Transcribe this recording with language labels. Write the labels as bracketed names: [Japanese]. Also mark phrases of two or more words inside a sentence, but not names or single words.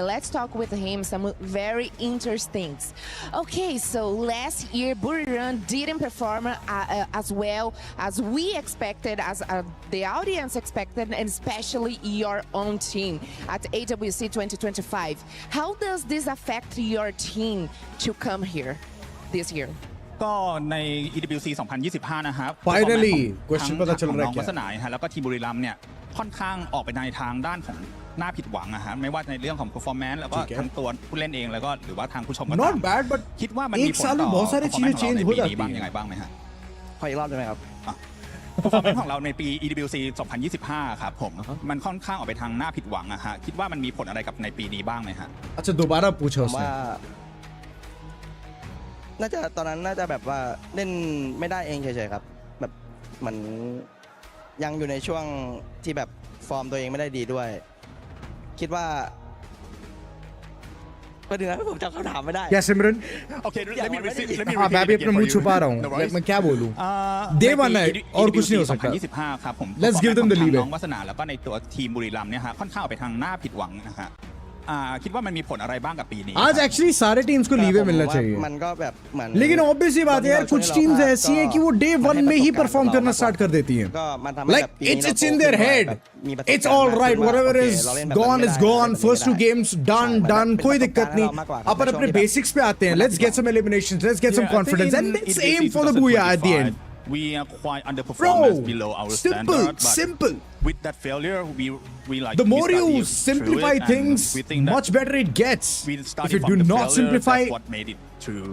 [English] Let's talk with him some very interesting things. Okay, so last year Buriram didn't perform as well as we expected, as the audience expected, and especially your own team at AWC 2025. How does this affect your team to come here this year? [Thai] ก็ใน EWC 2025 นะครับ [English] Finally [Thai] ทั้งของน้องวัฒนาแล้วก็ทีมบุรีรัมย์เนี่ยค่อนข้างออกไปในทางด้านของน่าผิดหวังนะฮะไม่ว่าในเรื่องของ performance แล้วก็ทั้งตัวผู้เล่นเองแล้วก็หรือว่าทางผู้ชมก็ตาม [English] Not bad but [Thai] คิดว่ามันมีผลต่อ performance ของเราในปีนี้บ้างยังไงบ้างไหมฮะขออีกรอบได้ไหมครับ performance ของเราในปี EWC 2025 ครับผมมันค่อนข้างออกไปทางน่าผิดหวังนะฮะคิดว่ามันมีผลอะไรกับในปีนี้บ้างไหมฮะ [Hindi] अच्छा दोबारा पूछो उसने [Thai] น่าจะตอนนั้นน่าจะแบบว่าเล่นไม่ได้เองเฉยๆครับแบบเหมือนยังอยู่ในช่วงที่แบบฟอร์มตัวเองไม่ได้ดีด้วยคิดว่าก็เดือนผมจำคำถามไม่ได้ [Hindi] क्या सिमरन [English] Okay let me repeat [Hindi] हाँ मैं भी अपना मुंह छुपा रहा हूँ मैं क्या बोलूँ दे वाला है और कुछ नहीं हो सकता [Thai] 2025 ครับผม [English] Let's give them the leeway [Thai] น้องวัฒนาแล้วก็ในตัวทีมบุรีรัมย์เนี่ยฮะค่อนข้างออกไปทางน่าผิดหวังนะฮะคิดว่ามันมีผลอะไรบ้างกับปีนี้ [Hindi] आज एक्चुअली सारे टीम्स को लीवे मिलना चाहिए [Thai] มันก็แบบเหมือน [Hindi] लेकिन ऑब्वियस सी बात है यार कुछ टीम्स ऐसी हैं कि वो डे 1 में ही परफॉर्म करना स्टार्ट कर देती हैं [English] like it's in their head it's all right whatever is gone first two games done [Hindi] कोई दिक्कत नहीं अपन अपने बेसिक्स पे आते हैं [English] let's get some eliminations let's get some confidence and let's aim for the booyah at the end we are quite underperformance below our standard but simple with that failure we like the more you simplify things much better it gets if you do not simplify that's what made it through